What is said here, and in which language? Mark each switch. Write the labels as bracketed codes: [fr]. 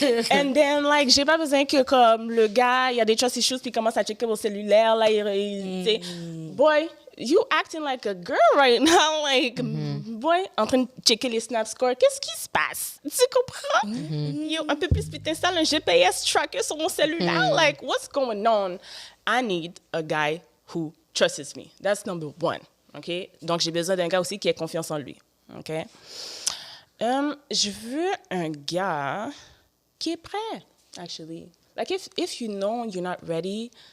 [en] And then, like, [fr] j'ai pas besoin que, comme, le gars, il y a des trust issues, puis il commence à checker mon cellulaire, là, il sais, [en] boy, you acting like a girl right now, like, boy, [fr] en train de checker les snap scores, qu'est-ce qui se passe? Tu comprends? Yo, un peu plus, puis t'installes un GPS tracker sur mon cellulaire, [en] like, what's going on? I need a guy who trusts me. That's number one, OK? [fr] Donc, j'ai besoin d'un gars aussi qui ait confiance en lui, OK? Je veux un gars qui est prêt, actually. [en] Like, if you know you're not ready...